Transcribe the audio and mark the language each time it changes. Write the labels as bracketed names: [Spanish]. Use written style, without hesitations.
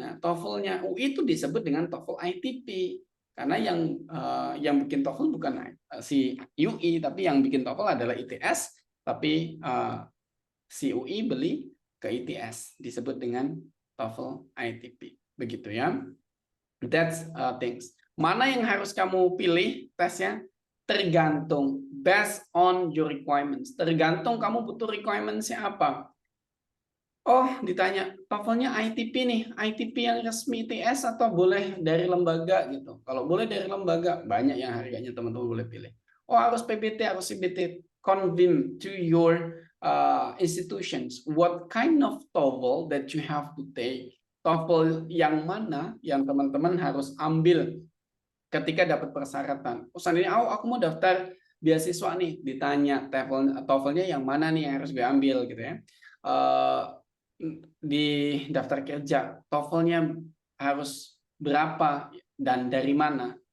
[Indonesian] Nah, TOEFL-nya UI itu disebut dengan TOEFL ITP. Karena yang bikin TOEFL bukan si UI, tapi yang bikin TOEFL adalah ITS, tapi si UI beli ke ITS, disebut dengan TOEFL ITP. Begitu ya. [English] That's things. [Indonesian] Mana yang harus kamu pilih tesnya? Tergantung, [English] based on your requirements. [Indonesian] Tergantung kamu butuh requirements-nya apa. Oh, ditanya, TOEFL-nya ITP nih, ITP yang resmi ITS atau boleh dari lembaga gitu. Kalau boleh dari lembaga, banyak yang harganya teman-teman boleh pilih. Oh, harus PBT, harus CBT. [English] Convene to your institutions. What kind of TOEFL that you have to take? [Indonesian] TOEFL yang mana yang teman-teman harus ambil ketika dapat persyaratan. Oh, seandainya aku mau daftar beasiswa nih, ditanya TOEFL-nya yang mana nih yang harus gue ambil gitu ya. Di daftar kerja, TOEFL-nya harus berapa dan dari mana?